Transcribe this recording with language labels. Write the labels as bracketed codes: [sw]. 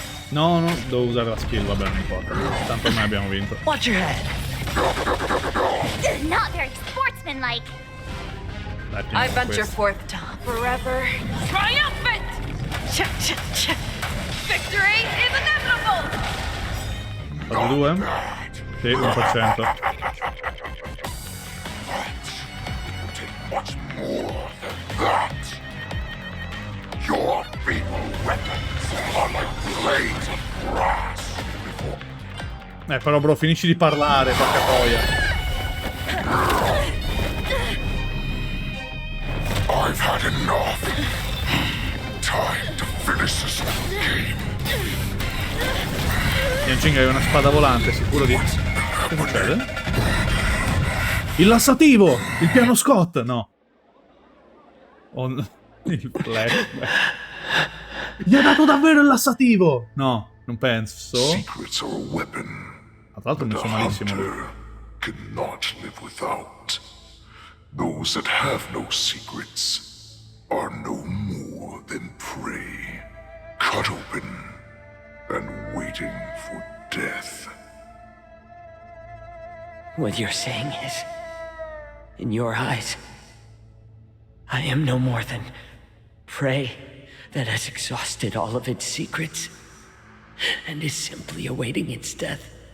[it] No, devo usare la skill, vabbè, non importa. Tanto ormai abbiamo vinto. [en] Watch your head. Not very sportsmanlike. I venture forth to forever triumphant! Victory is inevitable! [it] Fase 2? Sì, 1%. [en] Much more than that. Your feeble weapons are like blades of grass before. [it] Però bro, finisci di parlare, porca troia. [en] I've had enough. Time to finish this game. [it] Yanqing hai una spada volante, sicuro di... Che succede? Il lassativo! Il piano Scott! No. Il flashback. Gli ha dato davvero il lassativo! No, non penso. [en] Secrets are a weapon. [it] Tra l'altro mi sono malissimo lui. [en] Cannot live without. Those that have no secrets are no more than prey, cut open and waiting for death. What you're saying is, in your eyes, I am no more than prey that has exhausted all of its secrets and is simply awaiting its death.